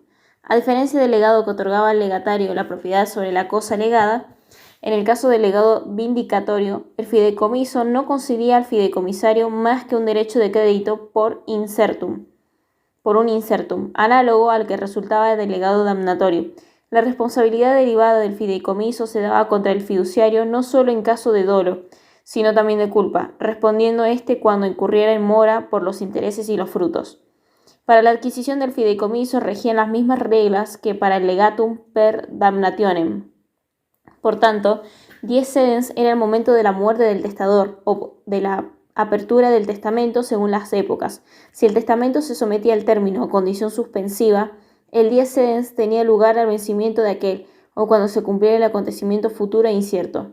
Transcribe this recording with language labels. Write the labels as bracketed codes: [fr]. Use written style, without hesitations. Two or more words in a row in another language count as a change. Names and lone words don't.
[es] A diferencia del legado que otorgaba al legatario la propiedad sobre la cosa legada, en el caso del legado vindicatorio, el fideicomiso no concedía al fideicomisario más que un derecho de crédito por un incertum, análogo al que resultaba del legado damnatorio. La responsabilidad derivada del fideicomiso se daba contra el fiduciario no solo en caso de dolo, sino también de culpa, respondiendo éste cuando incurriera en mora por los intereses y los frutos. Para la adquisición del fideicomiso regían las mismas reglas que para el [la] legatum per damnationem. [es] Por tanto, 10 sedens era el momento de la muerte del testador o de la apertura del testamento según las épocas. Si el testamento se sometía al término o condición suspensiva, el 10 sedens tenía lugar al vencimiento de aquel o cuando se cumpliera el acontecimiento futuro e incierto.